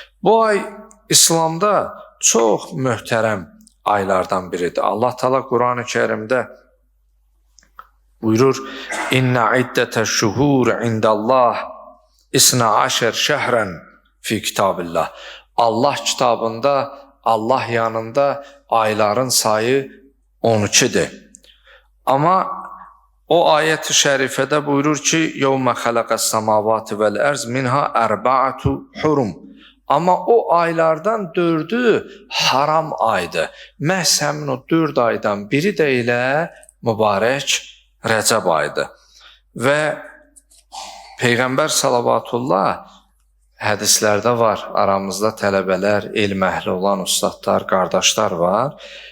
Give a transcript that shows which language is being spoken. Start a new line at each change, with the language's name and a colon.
Azerbaijani: Bu ay İslamda çox möhtərəm aylardan biridir. Allah Teala Quran-ı Kərimdə buyurur:
Arabic: İnna iddətəş-şuhur indəllah 12 şəhrən fi kitabillah.
Azerbaijani: Allah kitabında, Allah yanında ayların sayı 12'dir. Amma o ayət-i şərifədə buyurur ki,
Arabic: yevmə xələqəs samavati vəl ərz minha ərba'atu hurum.
Azerbaijani: Amma o aylardan 4'ü haram aydır. Məhz həmin o 4 aydan biri də elə mübarək Rəcəb ayıdır. Və Peyğəmbər salavatullah hədislərdə var, aramızda tələbələr, elm əhli olan ustadlar, qardaşlar var.